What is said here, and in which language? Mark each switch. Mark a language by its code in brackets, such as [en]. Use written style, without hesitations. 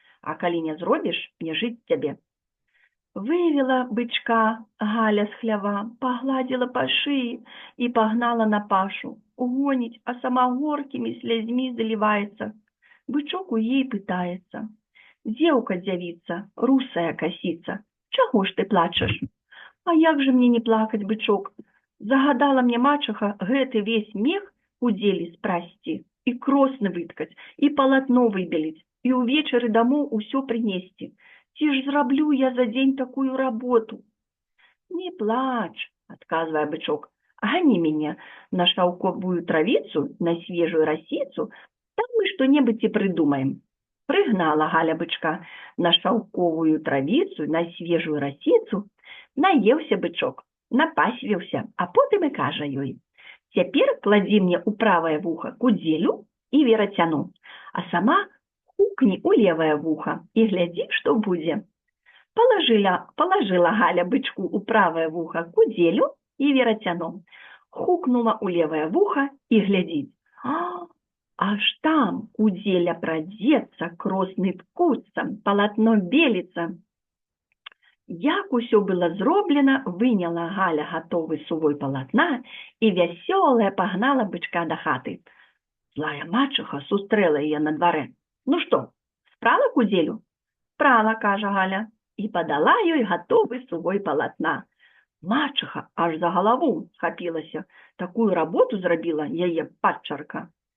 [be] А калі не зробіш, не жыць цябе. Вывела бычка Галя з хлява, пагладзіла па шыі і пагнала на пашу. Угоніць, а сама горкімі слязьмі заліваецца. Бычок у ей пытаецца: «Дзеўка, дзявіца, русая касіца, чаго ж ты плачаш?» «А як же мне не плакаць, бычок? Загадала мне мачыха гэты весь мех кудзелі спрасці, і кросны выткаць, і палатно выбеліць, і ўвечары дамоў усё прынесці. Ці ж зраблю я за дзень такую работу?» [ru] «Не плач, — отказывая бычок, — гони меня на шелковую травицу, на свежую росицу, там мы что-нибудь и придумаем». Пригнала Галя бычка на шелковую травицу, на свежую росицу. [be] Наеўся бычок, напасвіўся, а потым і кажа ёй: «Цяпер кладзі мне ў правае вуха кудзелю і верацяну, а сама хукни у левое вухо и гляди, что будет». [ru] Положила Галя бычку у правое вухо кудзелю и верацяно, хукнула у левое вухо и глядит. [be] Аж там кудзеля прадзецца, кросны ткуцца, палатно беліцца. Як усё было зроблена, выняла Галя готовый сувой палатна и вясёлая погнала бычка до хаты. Злая мачыха сустрэла яе на дварэ. «Ну что, спрала кудзелю?» «Спрала, — кажа Галя, — и подала ёй готовый сувой палатна». Мачыха аж за галаву схапілася, такую работу зрабіла яе падчарка.